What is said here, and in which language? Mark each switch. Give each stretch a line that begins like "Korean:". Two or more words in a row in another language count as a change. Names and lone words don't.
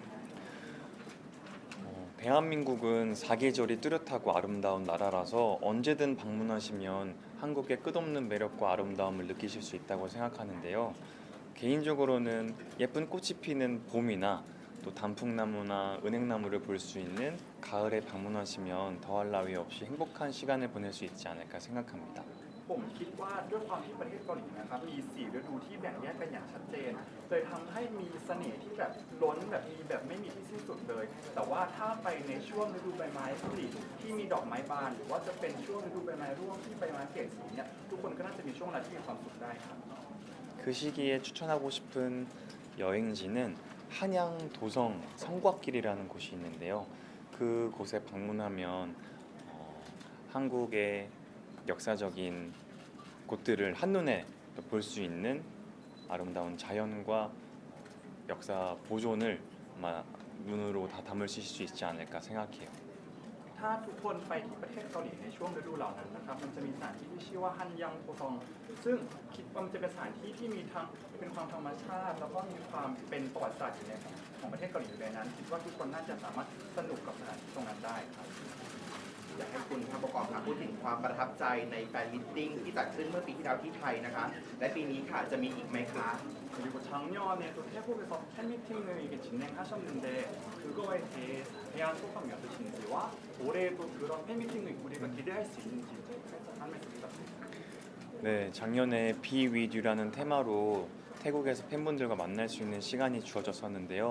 Korean: 대한민국은 사계절이 뚜렷하고 아름다운 나라라서 언제든 방문하시면 한국의 끝없는 매력과 아름다움을 느끼실 수 있다고 생각하는데요. 개인적으로는 예쁜 꽃이 피는 봄이나 또 단풍나무나 은행나무를 볼 수 있는 가을에 방문하시면 더할 나위 없이 행복한 시간을 보낼 수 있지 않을까 생각합니다.
Thai: ผมคิดว่าด้วยความที่ประเทศเกาหลีนะครับมี4ฤดูที่แบ่งแยกกันอย่างชัดเจนเลยทำให้มีเสน่ห์ที่แบบล้นแบบมีแบบไม่มีที่สิ้นสุดเลย แต่ว่าถ้าไปในช่วงฤดูใบไม้ผลิที่มีดอกไม้บานหรือว่าจะเป็นช่วงฤดูใบไม้ร่วงที่ใบไม้เปลี่ยนสีเนี่ยทุกคนก็น่าจะมีช่วงเวลาที่มีความสุขได้ครับ
Korean: 그 시기에 추천하고 싶은 여행지는 한양 도성 성곽길이라는 곳이 있는데요. 그곳에 방문하면 한국의 역사적인 곳들을 한눈에 볼 수 있는 아름다운 자연과 역사 보존을 아마 눈으로 다 담을 수 있지 않을까 생각해요.
Thai: ถ้าทุกคนไปที่ประเทศเกาหลีในช่วงฤดูเหล่านั้นนะครับมันจะมีสถานที่ที่ชื่อว่าฮันยังโพซองซึ่งคิดว่ามันจะเป็นสถานที่ที่มีทั้งเป็นความธรรมชาติแล้วก็มีความเป็นประวัติศาสตร์อยู่ในของประเทศเกาหลีอยู่ในนั้นคิดว่าทุกคนน่าจะสามารถสนุกกับสถานที่ตรงนั้นได้ครับ อยากให้คุณพักโบกอมค่ะพูดถึงความประทับใจในแฟนมิทติ้งที่จัดขึ้นเมื่อปีที่แล้วที่ไทยนะคะ และปีนี้ค่ะจะมีอีกไหมคะ
Korean: 그리고 작년에 또 태국에서 팬미팅을 이렇게 진행하셨는데 그거에 대한 소감이 어떠신지와 올해도 그런 팬미팅을 우리가 기대할 수 있는지 살짝 한 말씀 부탁드립니다. 네, 작년에 Be With You라는 테마로 태국에서 팬분들과 만날 수 있는 시간이 주어졌었는데요.